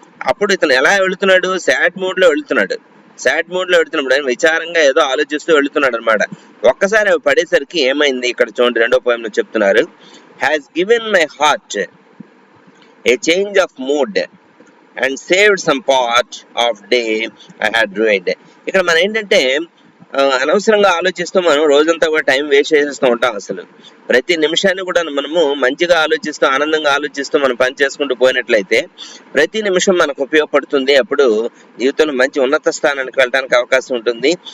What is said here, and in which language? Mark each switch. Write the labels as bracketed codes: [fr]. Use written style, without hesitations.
[te] అప్పుడు ఇతను ఎలా వెళుతున్నాడు, సాడ్ మూడ్ లో వెళుతున్నాడు. సాడ్ మూడ్ లో వెళుతున్నప్పుడు ఆయన విచారంగా ఏదో ఆలోచిస్తూ వెళుతున్నాడు అనమాట. ఒక్కసారి అవి పడేసరికి ఏమైంది, ఇక్కడ చూడండి రెండో పోయంలో చెప్తున్నారు. [en] has given my heart a change of mood and saved some part of day I had ruined. [te] ఇక్కడ మనం ఏంటంటే అనవసరంగా ఆలోచిస్తూ మనం రోజంతా కూడా టైం వేస్ట్ చేసేస్తూ ఉంటాం. అసలు ప్రతి నిమిషాన్ని కూడా మనము మంచిగా ఆలోచిస్తూ, ఆనందంగా ఆలోచిస్తూ మనం పని చేసుకుంటూ పోయినట్లయితే ప్రతి నిమిషం మనకు ఉపయోగపడుతుంది. అప్పుడు జీవితంలో మంచి ఉన్నత స్థానానికి వెళ్ళడానికి అవకాశం ఉంటుంది.